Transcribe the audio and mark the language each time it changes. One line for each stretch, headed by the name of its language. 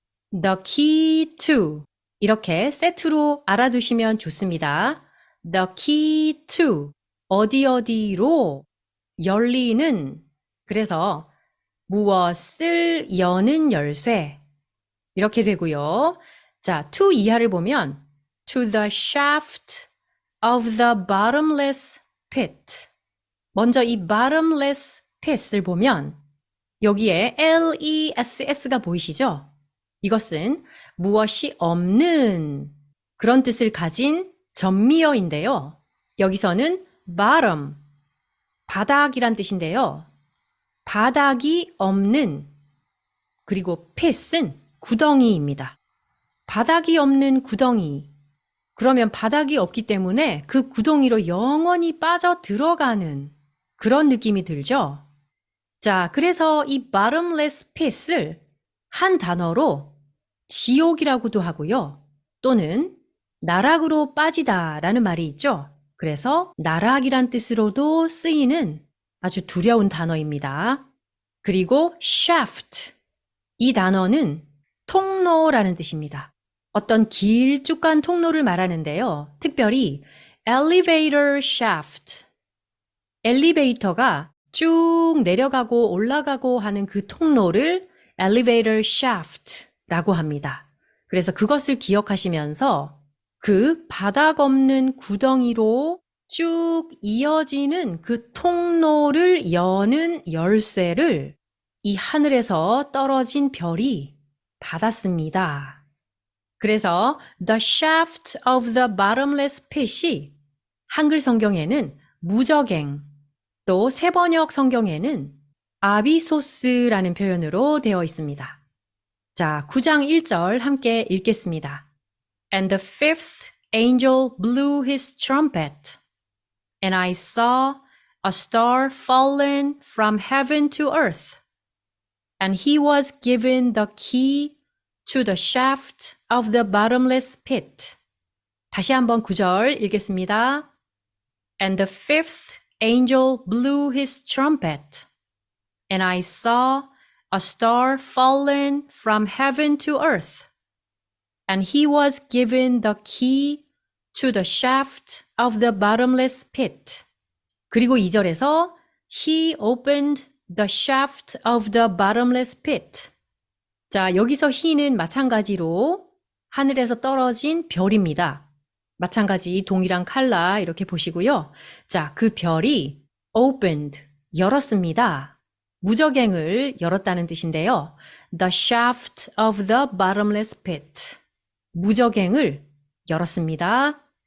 English: The key to.
Korean: 이렇게 세트로 알아두시면 좋습니다.
English: The key to.
Korean: 어디로 열리는. 그래서 무엇을 여는 열쇠. 이렇게 되고요.
English: 자, to
Korean: 이하를 보면
English: to the shaft of the bottomless pit.
Korean: 먼저 이
English: bottomless pit
Korean: 을 보면 여기에 LESS가 보이시죠? 이것은 무엇이 없는 그런 뜻을 가진 전미어인데요. 여기서는 bottom, 바닥이란 뜻인데요. 바닥이 없는, 그리고 pit은 구덩이입니다. 바닥이 없는 구덩이. 그러면 바닥이 없기 때문에 그 구덩이로 영원히 빠져 들어가는 그런 느낌이 들죠? 자, 그래서 이 bottomless pit을 한 단어로 지옥이라고도 하고요. 또는 나락으로 빠지다 라는 말이 있죠? 그래서 나락이란 뜻으로도 쓰이는 아주 두려운 단어입니다. 그리고 shaft. 이 단어는 통로라는 뜻입니다. 어떤 길쭉한 통로를 말하는데요. 특별히
English: elevator shaft.
Korean: 엘리베이터가 쭉 내려가고 올라가고 하는 그 통로를
English: elevator shaft
Korean: 라고 합니다. 그래서 그것을 기억하시면서 그 바닥 없는 구덩이로 쭉 이어지는 그 통로를 여는 열쇠를 이 하늘에서 떨어진 별이 받았습니다. 그래서
English: the shaft of the bottomless pit
Korean: 이 한글 성경에는 무저갱, 또 세번역 성경에는 아비소스라는 표현으로 되어 있습니다. 자, 9장 1절 함께 읽겠습니다.
English: And the fifth angel blew his trumpet. And I saw a star fallen from heaven to earth. And he was given the key to the shaft of the bottomless pit.
Korean: 다시 한번 9절 읽겠습니다.
English: And the fifth angel blew his trumpet. And I saw a star fallen from heaven to earth. And he was given the key to the shaft of the bottomless pit.
Korean: 그리고 2절에서
English: He opened the shaft of the bottomless pit.
Korean: 자, 여기서 he는 마찬가지로 하늘에서 떨어진 별입니다. 마찬가지 동일한 컬러 이렇게 보시고요. 자, 그 별이 opened, 열었습니다. 무저갱을 열었다는 뜻인데요.
English: The shaft of the bottomless pit.
Korean: 무저갱을 열었습니다.